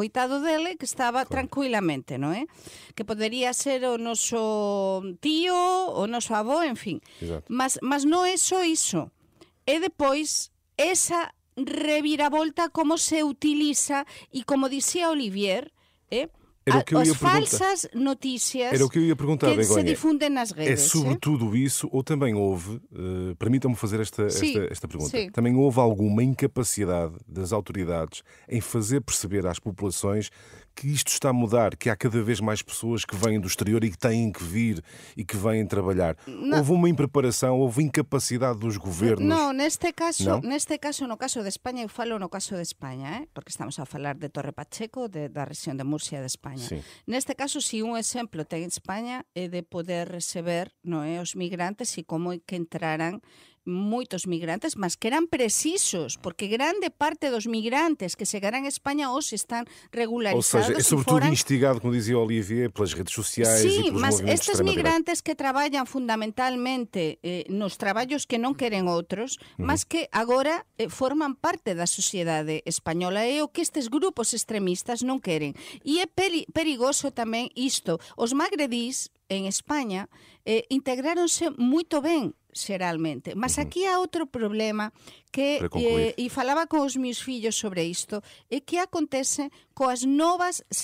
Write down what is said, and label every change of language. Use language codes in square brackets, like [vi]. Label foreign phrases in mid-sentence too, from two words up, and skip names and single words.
[gl] Coitado dele que estaba tranquilamente, non é? Que podería ser o noso tío, o noso avó, en fin. Mas non é só iso. É depois esa reviravolta como se utiliza e como dicía Olivier, as falsas notícias que se difundem nas redes. [pt] É sobretudo isso, ou também houve, permitam-me fazer esta pergunta, também houve alguma incapacidade das autoridades em fazer perceber às populações que isto está a mudar, que há cada vez mais pessoas que vêm do exterior e que têm que vir e que vêm trabalhar? Houve uma impreparação, houve incapacidade dos governos? [gl] Non, neste caso, no caso de España, eu falo no caso de España, porque estamos a falar de Torre Pacheco, da rexión de Murcia de España. Sí. Neste caso, si un exemplo ten España é de poder receber, non é, os migrantes e como é que entraran moitos migrantes, mas que eran precisos, porque grande parte dos migrantes que chegarán a España hoxe están regularizados. [pt] Ou seja, é sobretudo instigado, como dizia Olivier, pelas redes sociais e pelos movimentos de extrema-direita. [gl] Sim, mas estes migrantes que traballan fundamentalmente nos traballos que non queren outros, mas que agora forman parte da sociedade española, é o que estes grupos extremistas non queren. E é perigoso tamén isto. Os magredís en España integráronse moito ben xeralmente, mas aquí há outro problema que e falaba con os meus fillos sobre isto, é que acontece coas novas